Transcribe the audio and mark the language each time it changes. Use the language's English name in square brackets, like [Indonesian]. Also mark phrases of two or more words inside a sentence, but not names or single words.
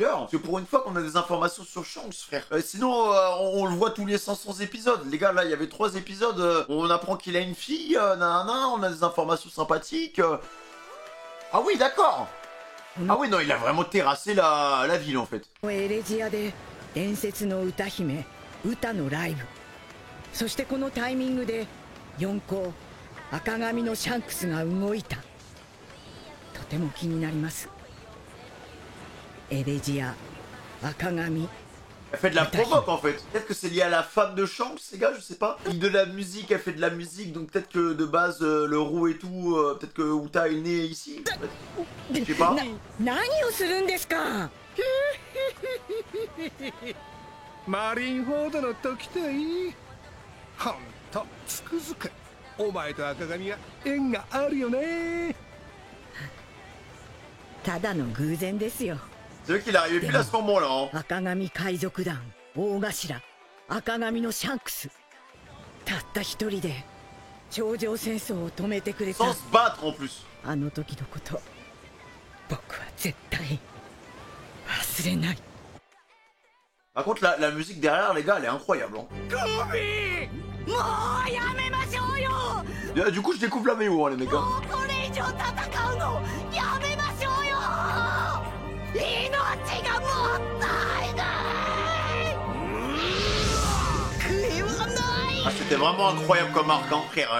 [French] Parce que pour une fois qu'on a des informations sur Shanks, frère. Sinon, on le voit tous les 500 épisodes. Les gars, là, il y avait 3 épisodes. On apprend qu'il a une fille, nanana, on a des informations sympathiques. Ah oui, d'accord. Ah oui, non, il a vraiment terrassé la ville, en fait. [Japanese] エレジアで伝説の歌姫ウタのライブ、そしてこのタイミングで四皇赤髪のシャンクスが動いた。とても気になります。エレジア赤髪。 [French] Elle fait de la provoque en fait. Peut-être que c'est lié à la femme de Shanks, les gars, je sais pas. Il de la musique, elle fait de la musique, donc peut-être que de base le roux et tout, peut-être que Uta est né ici. Je sais pas. [Japanese] 何をするんですか。マリンフォードの時といい。ほんとつくづくお前と赤髪は縁があるよね。ただの偶然ですよ。 [French] C'est vrai qu'il est arrivé pile à ce moment-là. [Japanese] 赤髪海賊団大頭赤髪のシャンクス、たった一人で頂上戦争を止めてくれた。 [French] Sans se battre en plus. [Japanese] あの時のこと僕は絶対忘れない。 [French] Par contre, la musique derrière, les gars, elle est incroyable. Hein. Du coup, je découvre la VO, hein, les mecs. Ah, c'était vraiment incroyable comme arc, hein, frère.